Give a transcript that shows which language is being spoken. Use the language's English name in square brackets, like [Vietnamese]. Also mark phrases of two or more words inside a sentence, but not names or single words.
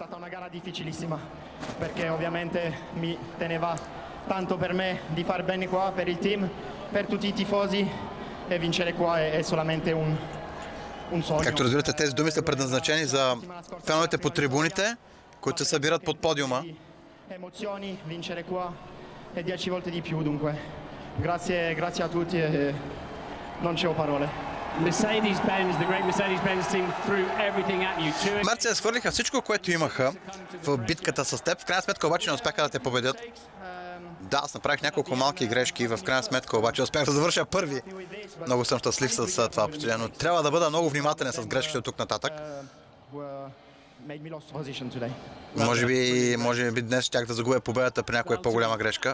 [Bulgarian] Както разбирате, тези думи са предназначени за феновете по трибуните, които се събират под подиума. [Italian] Emozioni, vincere qua e 10 volte di più, dunque grazie a tutti e non c'ho parole. [English] Mercedes-Benz, the great Mercedes-Benz team threw everything at you. [Bulgarian] Мерцедес хвърлиха всичко, което имаха в битката с теб. В крайна сметка обаче не успяха да те победят. Да, аз направих няколко малки грешки, в крайна сметка обаче успях да завърша първи. Много съм щастлив с това постижение, но трябва да бъда много внимателен с грешките от тук нататък. Може би днес щях да загубя победата при някоя по-голяма грешка.